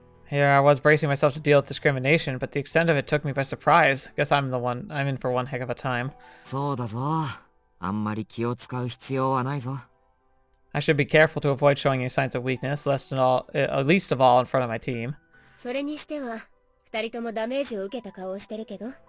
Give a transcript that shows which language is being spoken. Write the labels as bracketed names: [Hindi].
[English] Here I was bracing myself to deal with discrimination, but the extent of it took me by surprise. Guess I'm in for one heck of a time. [Japanese] そうだぞ。あんまり気を使う必要はないぞ。 [English] I should be careful to avoid showing any signs of weakness, least of all in front of my team. [Japanese] それにしては二人ともダメージを受けた顔をしてるけど。